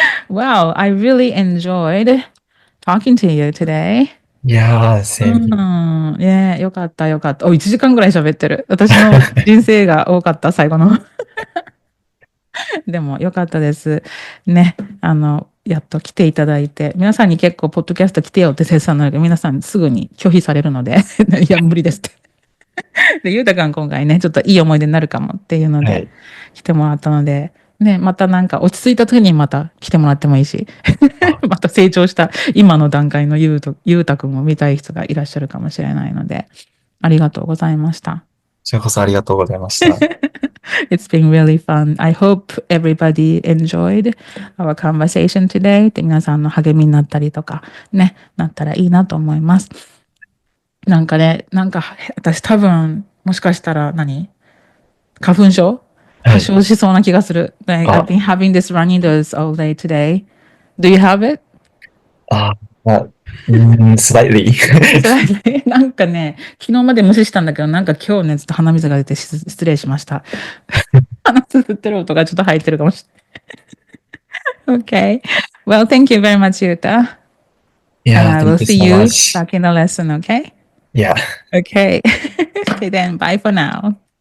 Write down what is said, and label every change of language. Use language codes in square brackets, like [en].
[en] Wow, I really enjoyed talking to you today. [ja] いやー、うセーブ。ん。ねよかったよかった。1時間ぐらい喋ってる。私の人生が多かった、最後の。でもよかったです。ね。やっと来ていただいて、皆さんに結構、ポッドキャスト来てよって切さなので、皆さんすぐに拒否されるので、いや、無理ですって。で、ゆうたくん今回ね、ちょっといい思い出になるかもっていうので、はい。来てもらったので、ね、またなんか落ち着いた時にまた来てもらってもいいし、あ、また成長した今の段階のゆうたくんを見たい人がいらっしゃるかもしれないので、ありがとうございました。こちらこそありがとうございました。 [en] It's been really fun. I hope everybody enjoyed our conversation today. [ja] で皆さんの励みになったりとか、ね、なったらいいなと思います。なんかね、なんか私多分、もしかしたら花粉症はい。発症しそうな気がする。 [en] Like, I've あ、 been having this runny nose all day today. Do you have it? あ、slightly. [ja] なんかね、昨日まで無視したんだけど、なんか今日ね、ずっと鼻水が出て失礼しました。鼻すすってる音がちょっと入ってるかもしれない。 [en] Okay. Well, thank you very much, Yuta. And Yeah, I will thank you see so you much. back in the lesson, okay? Yeah. Okay. Okay, then bye for now.